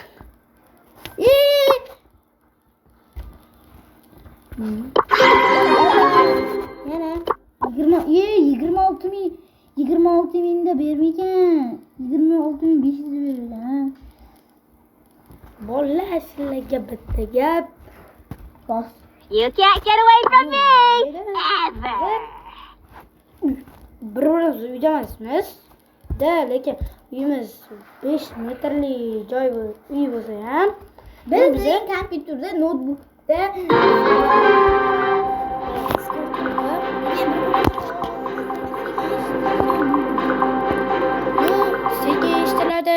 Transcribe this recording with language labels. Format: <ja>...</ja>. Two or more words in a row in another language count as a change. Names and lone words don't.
<uz>Yana 26 mingda bermikan. 26.500 berildi ha. Bolalar sizlarga bitta gap. Bos.</uz> <en>You can't get away from me! Ever!</en> <uz>Birimiz uyda emasmiz. Lekin uyimiz 5 metrli uy bo'lsa ham Biz kompyuterda, notebookda sekin eshitiladi.</uz>